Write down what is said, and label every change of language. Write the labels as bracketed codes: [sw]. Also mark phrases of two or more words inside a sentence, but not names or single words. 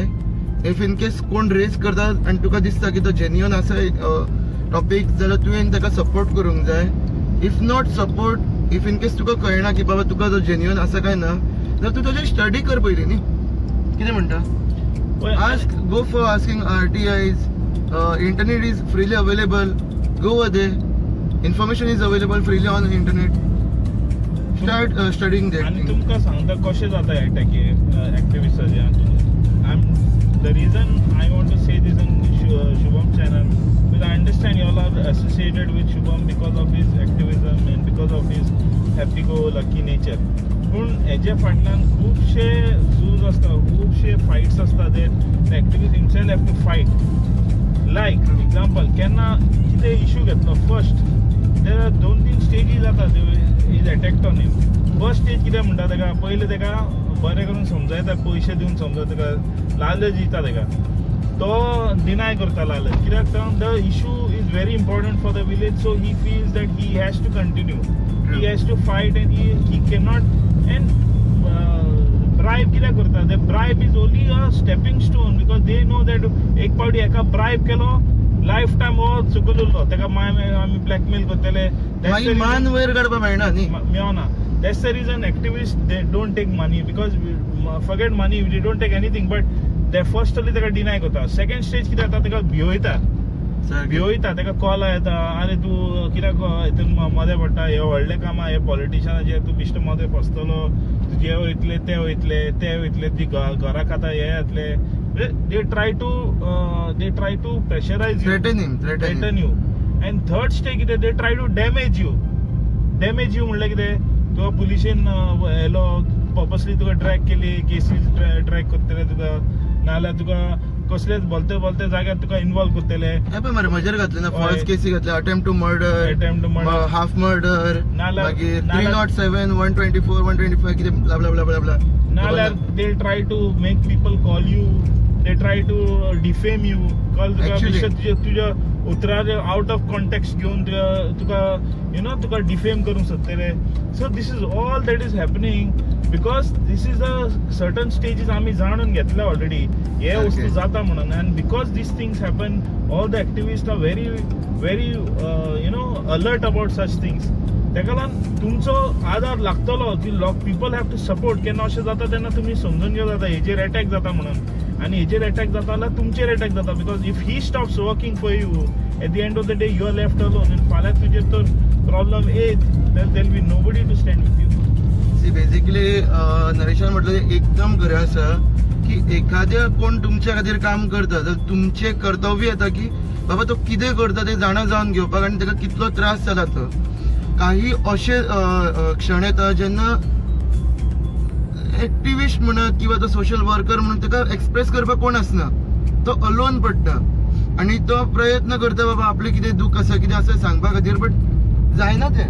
[en] if in case [kok] कोण रेज करता आनी तुका दिसता की तो जेन्युअन आसा टॉपीक जाल्यार तुवें ताका सपोर्ट करूंक जाय. [en] if not support, if in case [kok] तुका कळना की बाबा तुका तो जेन्युअन आसा काय ना, जाल्यार तूं ताजेर स्टडी कर पयलीं न्ही. कितें म्हणटा? [en] ask, go for asking RTIs. internet is freely available. गो there. Information is available freely on the internet. Start studying that. [kok] आणि तुमकां सांगता कशें जाता अटॅक एक्टिविस्टाचे. [en] The reason I want to say this on Shubham channel, because I understand you all are associated with Shubham because of his activism and because of his happy-go-lucky nature. [kok] पूण हेजे फाटल्यान खुबशे झूज आसता, खुबशे फायट्स आसता ते [en] activist himself have to fight. like example [kok] केन्ना कितें इश्यू घेतलो [en] first there are 2-3 stages जाता is attacked on him. first stage [kok] कितें म्हणटा तेका पयलीं तेका बरें करून समजायता, पयशे दिवन समजायता, तेका लालच दिता तेका, तो डिनाय करता लालच. [en] कित्याक the issue is very important for the village, so he feels that he has to continue, he has to fight and he can not. and bribe [kok] कित्याक करता, [en] the bribe is only a stepping stone, because they know that [kok] एक फावटी हेका ब्रायब केलो [en] life time [kok] हो चुकल उरलो, तेका आमी ब्लॅकमेल करतले, मागीर मान वयर काडपाक मेळना न्ही, मेळना. [en] That's the reason activists they don't take money, because forget money, they don't take anything, but they firstly तेका deny करता. Second stage [kok] कितें जाता तेका भियोयता, तेका कॉल येता, अरे तूं कित्याक हितून मदें पडटा, हे व्हडलें कामां, हे पॉलिटिशियनाचे तूं बिश्ट मदें फसतलो, तुजे वयतले ते वयतले तुजी घरा खाता हे येतले. [en] They try to pressurize you, threaten you. And third stage [kok] कितें, [en] they try to damage you [kok] म्हणल्यार कितें, तुका पुलिशेन येलो पर्पसली तुका ट्रॅक केली, केसीस ट्रॅक करतले तुका, नाल्यार तुका कसलेच बोलते जाग्यार तुका इन्वॉल्व करतले. मरे मजेर घातले ना, फॉल्स केसी घातले, [en] attempt to murder, half murder, [kok] मागीर 307, 124, 125 कितें ब्ला ब्ला ब्ला ब्ला. [en] नाल्यार they try to make people call you, they try to defame you, call [kok] तुज्या उतरार [en] out of context [kok] घेवन तुका डिफेम करूंक सोदतले. [en] so this is all that is happening, because this is a certain stages [kok] आमी जाणून घेतले ऑलरेडी हे वस्तू जाता म्हणून. [en] and because these things happen, all the activist are very alert about such things. [kok] तेका लागून तुमचो आदार लागतलो, [en] people have to support. [kok] केन्ना अशें जाता तेन्ना तुमी समजून घेवं जाता हेजेर अटॅक जाता म्हणून, आनी हेजेर अटॅक जाता जाल्यार तुमचेर अटॅक जाता, [en] because if he stops working for you, at the end of the day you are left alone. [kok] आनी फाल्यां तुजेर तर प्रॉब्लम येत, [en] there will be nobody to stand with you. see basically [kok] नरेशान म्हटलं एकदम खरें आसा की एखाद्या कोण तुमच्या खातीर काम करता तर तुमचे कर्तव्य येता की बाबा तो कितें करता ते जाणा जावन घेवपाक, आनी ताका कितलो त्रास जाला तो. काही अशे क्षण येता जेन्ना एक्टिविस्ट म्हणत किंवा तो [en] social worker [kok] म्हणून ताका एक्सप्रेस करपाक कोण आसना, तो अलोन पडटा आनी तो प्रयत्न करता बाबा आपलें कितें दूख आसा कितें आसा सांगपा खातीर, बट जायना तें.